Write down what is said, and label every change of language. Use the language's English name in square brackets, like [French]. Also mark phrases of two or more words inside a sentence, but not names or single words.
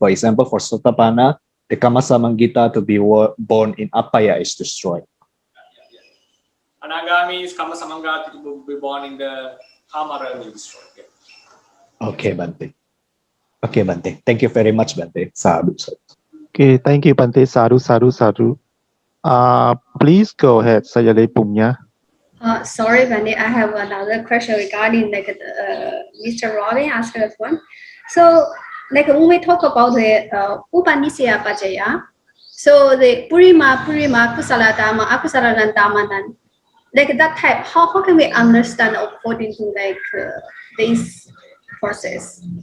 [English] For example, for Sotapanna, the [Pali] Kama Samangita [English] to be born in Apaya is destroyed. Anagami is [Pali] Kama Samangata [English] to be born in the Kama realm is destroyed. Okay, Bante. Okay, Bante. Thank you very much, Bante. Sadhu. Okay, thank you, Bante. [Pali] Sadhu, sadhu, sadhu. [English] Please go ahead, Sayale Punya. Sorry, Bante, I have another question regarding like Mr. Robin asked us one. So, like when we talk about the [Pali] Upanisya Pajaya, [English] so the [Pali] Purima, Kusala Dhamma, Akusala Dhamma, [English] like that type, how can we understand according to like this process?